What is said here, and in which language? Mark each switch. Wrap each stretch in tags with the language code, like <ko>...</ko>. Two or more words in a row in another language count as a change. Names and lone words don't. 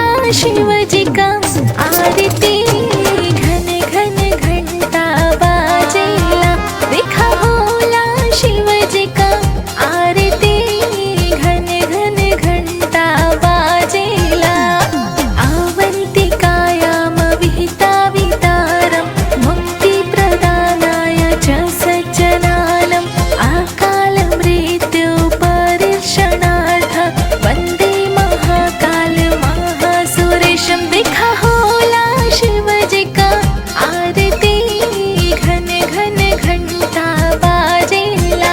<bho>शिव जी का आरती घन घन घंटा बाजेला। देखा होला शिव जी का आरती घन घन घंटा बाजेला।</bho> <sa>अवंतिकायाम विहिता वितारम मुक्ति प्रदानाय च सज्जनानम् अकाल मृत्यु परिरक्षणार्थ वन्दे महाकाल महासुरेशं।</sa> <bho>देखा होला शिव जी का आरती घन घन घंटा बाजेला।</bho>